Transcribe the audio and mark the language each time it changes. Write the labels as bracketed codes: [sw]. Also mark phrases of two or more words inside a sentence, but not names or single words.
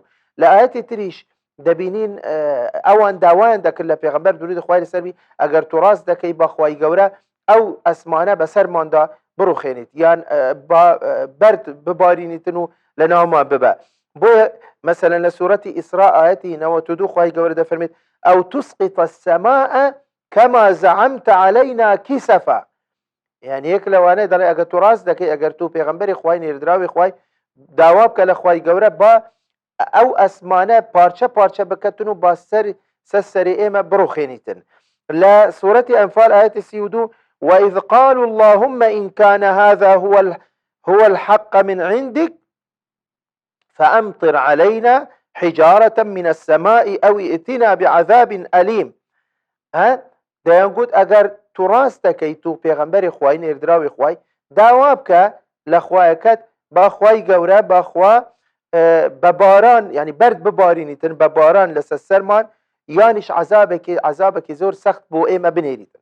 [ckb] لە ئاەتی تریش دەبینین ئەوان داوایان دەکرد لە پێغەمبەر درودی خوای لەسەر بی ئەگەر تو ڕاست دەکەی بە خوای گەورە ئەو ئەسمانە بەسەرماندا بڕوخێنیت یان بەرد ببارینیتن و لە ناومان ببە. بۆ مثلا لە سوورەتی ئیسرا ئاەتی 92 خوای گەورە دەفەرمێت ئەو [ar] تسقط السماء كما زعمت علينا كسفا. [ckb] يعني یەک لەوانەیە دەڵێ ئەگەر تو ڕاست دەکەی ئەگەر تو پێغەمبەری خوای نێردراوی خوای داوا بکە لە خوای گەورە با ئەو ئەسمانە پارچە پارچە بکەتن و با سەری ئێمە بڕوخێنیتن. لە سوورەتی ئەنفال ئاەتی 32 [ar] وإذ قالوا اللهم إن كان هذا هو الحق من عندك فأمطر علينا حجارة من السماء أو ائتنا بعذاب أليم. [ckb] دەیان گوت ئەگەر تو ڕاست دەکەی تو پێغەمبەری خوای نێردراوی خوای داوا بکە لە خوایەکەت با خوای گەورە باخوا بە باران یعنی بەرد ببارینیتن بە باران لەسەر سەرمان یانیش عەزابێکی زۆر سەخت بۆ ئێمە بنێریتن.